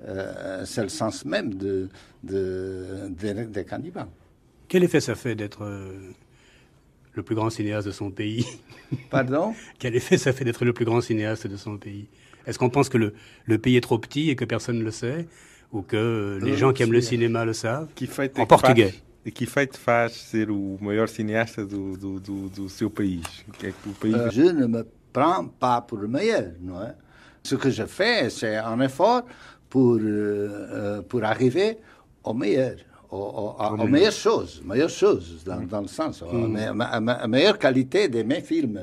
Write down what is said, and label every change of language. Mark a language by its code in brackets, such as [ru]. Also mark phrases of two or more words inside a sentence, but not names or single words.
[fr] c'est le sens même des cannibales. Quel effet ça fait d'être le plus grand cinéaste de son pays? Pardon? Quel effet ça fait d'être le plus grand cinéaste de son pays? Est-ce qu'on pense que le pays est trop petit et que personne ne le sait? Ou que les gens qui aiment le cinéma le savent? En portugais. [pt] E que feito faz ser o maior cineasta do seu país? [fr] Je ne me prends pas pour le meilleur. Non, hein? Ce que je fais, c'est un effort pour arriver au meilleur. Aux meilleures choses dans le sens, la meilleure qualité de mes films.